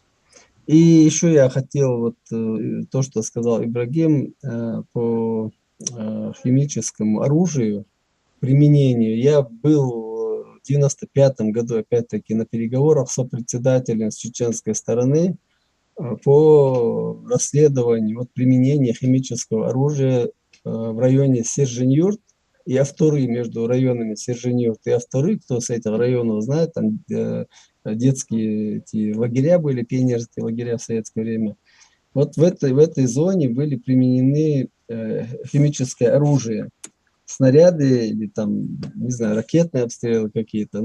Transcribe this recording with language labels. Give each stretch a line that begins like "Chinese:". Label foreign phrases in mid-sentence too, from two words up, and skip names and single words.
Russian: И еще я хотел вот то, что сказал Ибрагим по химическому оружию, применению. Я был в 95 году опять-таки на переговорах с сопредседателем с чеченской стороны по расследованию применения химического оружия в районе Сержень-Юрт и Автуры, между районами Сержень-Юрт и Автуры, кто с этих районов знает, там детские эти лагеря были, пионерские лагеря в советское время. Вот в этой зоне были применены химическое оружие. снаряды или там, не знаю, ракетные обстрелы какие-то.